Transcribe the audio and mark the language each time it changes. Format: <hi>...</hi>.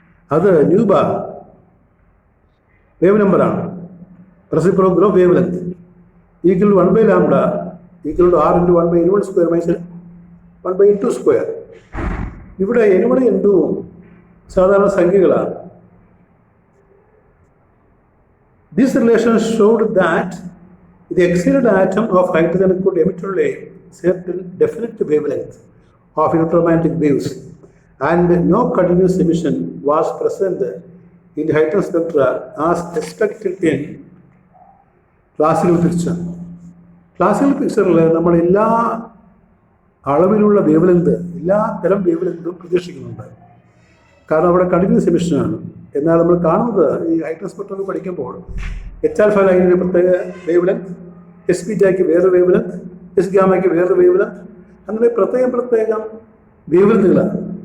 <en>അത് nu bar wave നമ്പറാണ്, reciprocal of wavelength, equal to 1 by lambda equal to r into 1 by n1 square minus 1 by n2 square.</en> <ml>ഇവിടെ n1 n2 സാധാരണ സംഖ്യകളാണ്.</ml> <en>This relation showed that the excited atom of hydrogen could emit a certain definite wavelength of electromagnetic waves, and no continuous emission was present in the hydrogen spectra as expected in classical picture.</en> <ml>Classical പിക്ചറിൽ നമ്മൾ എല്ലാ അളവിലുള്ള wave length, എല്ലാ തരം wave ലെങ്തും പ്രതീക്ഷിക്കുന്നുണ്ട്. കാരണം അവിടെ continuous എമിഷനാണ്. എന്നാൽ നമ്മൾ കാണുന്നത് ഈ ഹൈഡ്രജൻ സ്പെക്ട്രം പഠിക്കുമ്പോൾ എച്ച് ആൽഫ ലൈനിന് പ്രത്യേക വേവ് ലെങ്ത്, എസ് ബീറ്റയ്ക്ക് വേറൊരു വേവ് ലെങ്ത്, എസ് ഗാമയ്ക്ക് വേറൊരു വേവ് ലെങ്ത്, അങ്ങനെ പ്രത്യേകം വേവ് ലെങ്തുകളാണ്.</ml>